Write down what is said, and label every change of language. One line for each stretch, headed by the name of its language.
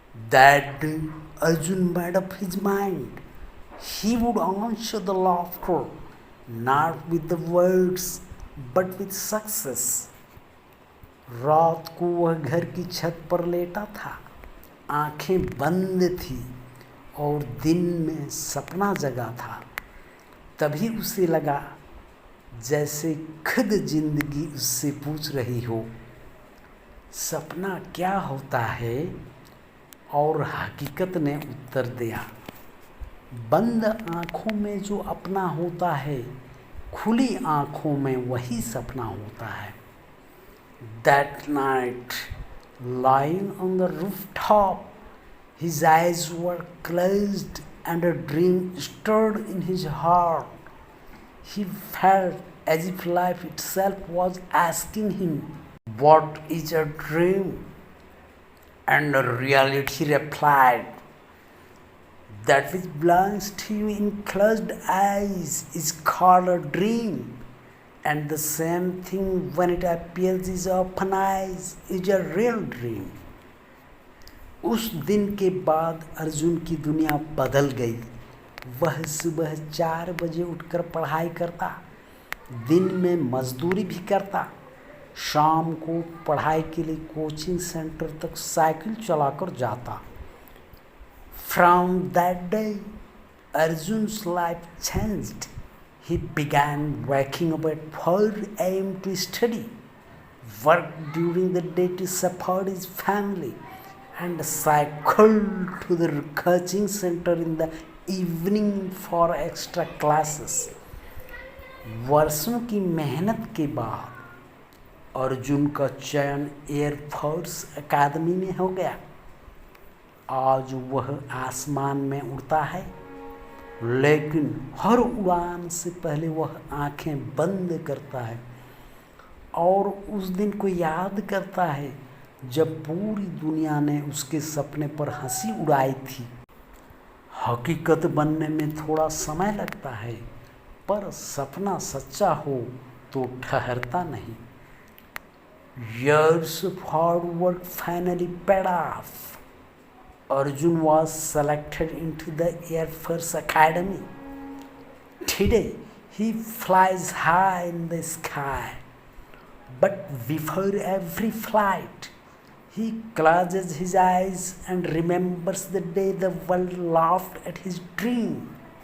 English: That day, Arjun made up his mind. He would answer the laughter, not with the words, but with success.
Hindi: रात को वह घर की छत पर लेटा था, आंखें बंद थी और दिन में सपना जगा था। तभी उसे लगा जैसे खुद जिंदगी उससे पूछ रही हो, सपना क्या होता है? और हकीकत ने उत्तर दिया, बंद आँखों में जो अपना होता है, खुली आँखों में वही सपना होता है।
English: That night, lying on the rooftop, his eyes were closed and a dream stirred in his heart. He felt as if life itself was asking him, what is a dream? And reality replied, that which belongs to you in closed eyes is called a dream. And the same thing when it appears in open eyes is a real dream.
Hindi: उस दिन के बाद अर्जुन की दुनिया बदल गई। वह सुबह 4 बजे उठकर पढ़ाई करता, दिन में मजदूरी भी करता, शाम को पढ़ाई के लिए कोचिंग सेंटर तक साइकिल चलाकर जाता।
English: From that day, Arjun's life changed. He began waking up at 4 a.m. to study, worked during the day to support his family, and cycled to the coaching center in the evening for extra classes.
Hindi: वर्षों की मेहनत के बाद अर्जुन का चयन air force academy में हो गया। आज वह आसमान में उड़ता है, लेकिन हर उड़ान से पहले वह आंखें बंद करता है और उस दिन को याद करता है जब पूरी दुनिया ने उसके सपने पर हंसी उड़ाई थी। हकीकत बनने में थोड़ा समय लगता है, पर सपना सच्चा हो तो ठहरता नहीं।
English: Years of hard work finally paid off. Arjun was selected into the Air Force Academy. Today, he flies high in the sky. But before every flight, he closes his eyes and remembers the day the world laughed at his dream.